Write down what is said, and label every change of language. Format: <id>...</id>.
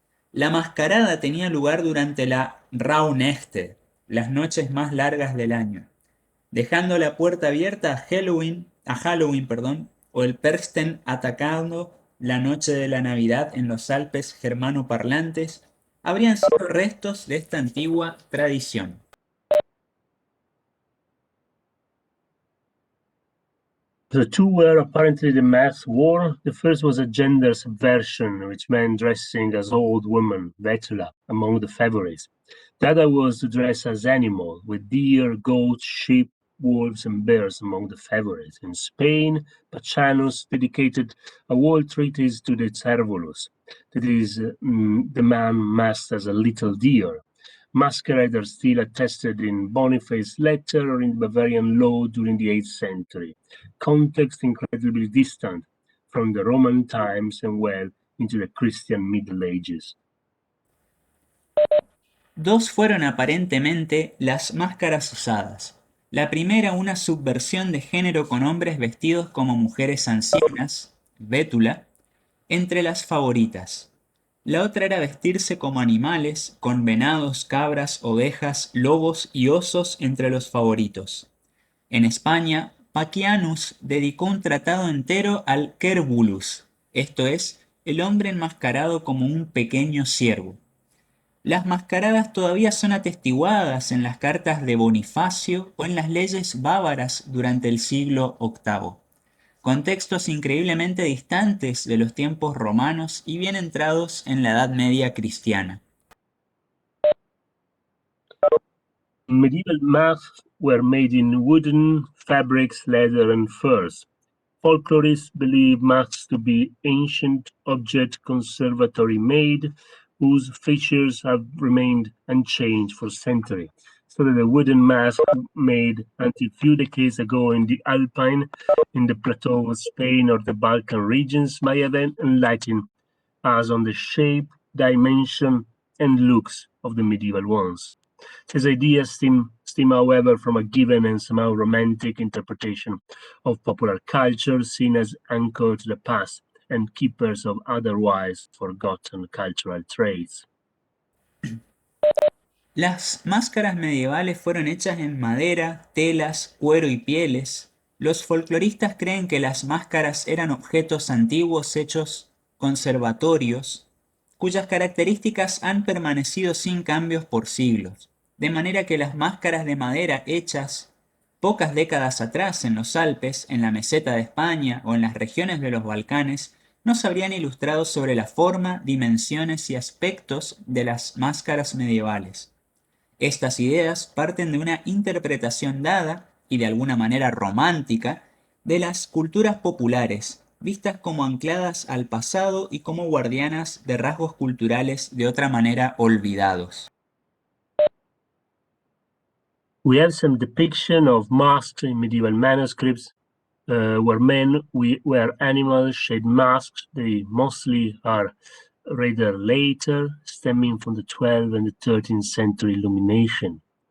<es>La mascarada tenía lugar durante la Rauhnächte, las noches más largas del año, dejando la puerta abierta a Halloween, o el Perchtem atacando la noche de la Navidad en los Alpes germanoparlantes, habrían sido restos de esta antigua tradición.</es> <en>The two were apparently the masked war. The first was a gender subversion, which meant dressing as old women, vetula, among the favorites. The other was to dress as animal, with deer, goats, sheep, wolves, and bears among the favorites. In Spain, Pacanus dedicated a whole treatise to the Cervulus, that is, the man masked as a little deer. Masquerade are still attested in Boniface's letter or in Bavarian law during the 8th century. Context incredibly distant from the Roman times and well into the Christian Middle Ages.</en> <es>Dos fueron aparentemente las máscaras usadas. La primera, una subversión de género con hombres vestidos como mujeres ancianas, bétula, entre las favoritas. La otra era vestirse como animales, con venados, cabras, ovejas, lobos y osos entre los favoritos. En España, Pacianus dedicó un tratado entero al Cervulus, esto es, el hombre enmascarado como un pequeño ciervo. Las mascaradas todavía son atestiguadas en las cartas de Bonifacio o en las leyes bávaras durante el siglo VIII. Contextos increíblemente distantes de los tiempos romanos y bien entrados en la Edad Media cristiana.</es> <en>Medieval masks were made in wooden, fabrics, leather, and furs. Folklorists believe masks to be ancient object conservatory made, whose features have remained unchanged for centuries. So that the wooden mask made until few decades ago in the Alpine, in the plateau of Spain or the Balkan regions may have enlightened us on the shape, dimension, and looks of the medieval ones. His ideas stem, however, from a given and somehow romantic interpretation of popular culture, seen as anchor to the past and keepers of otherwise forgotten cultural traits.</en> <es>Las máscaras medievales fueron hechas en madera, telas, cuero y pieles. Los folcloristas creen que las máscaras eran objetos antiguos hechos conservatorios, cuyas características han permanecido sin cambios por siglos, de manera que las máscaras de madera hechas pocas décadas atrás en los Alpes, en la meseta de España o en las regiones de los Balcanes, no se habrían ilustrado sobre la forma, dimensiones y aspectos de las máscaras medievales. Estas ideas parten de una interpretación dada, y de alguna manera romántica, de las culturas populares, vistas como ancladas al pasado y como guardianas de rasgos culturales de otra manera olvidados.</es> <en>We have some depiction of masks in medieval manuscripts where men wear animal-shaped masks. They mostly are rather later, stemming from the 12th and the 13th century illumination.</en>